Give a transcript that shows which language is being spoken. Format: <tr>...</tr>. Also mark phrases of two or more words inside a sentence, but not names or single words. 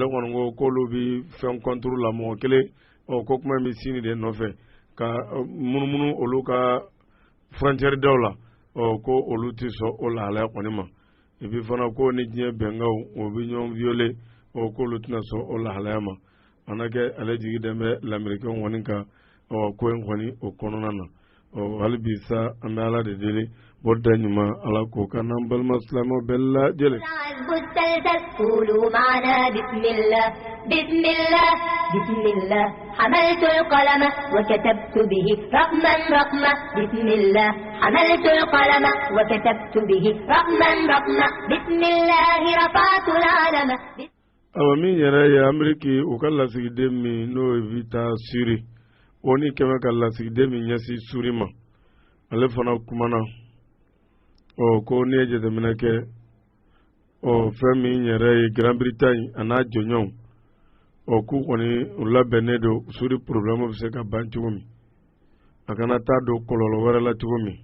<bm>kɔni ko k'olu bɛ fɛn</bm> <fr>contre la</fr> <bm>mɔgɔ kelen ko kuma bɛ sini de nɔfɛ ka munumunu olu ka frontière daw la ko olu ti sɔn o lahalaya kɔni ma</bm> <fr>et puis</fr> <bm>fana ko ni diɲɛ bɛnkanw o bɛ ɲɔgɔn violer ko olu tɛna sɔn o lahalaya ma a na kɛ ale jigi dɛmɛ l'Américain kɔni kan ko in kɔni o kɔnɔna na hali bi sa an bɛ ala de deli bɔda ɲuman ala k'o kan n'an balima silamɛw bɛɛ lajɛlen.</bm> <ar>قولوا معنا بسم الله بسم الله بسم الله حملت القلم وكتبت به رقما رقما بسم الله حملت القلم وكتبت به رقما رقما بسم الله رفعت العلم.</ar> <bm>min yɛrɛ ye Amérique u ka lasigiden min n'o ye Vita Siri oni kɛmɛ ka lasigiden min ɲɛsi suri ma ale fana kumana ko ni ye jateminɛ kɛ fɛn min yɛrɛ ye Grand Bretagne a n'a jɔɲɔgɔnw k'u kɔni u labɛnnen don suri problème bɛ se ka ban cogo min a kana taa don kɔlɔlɔ wɛrɛ la cogo min</bm>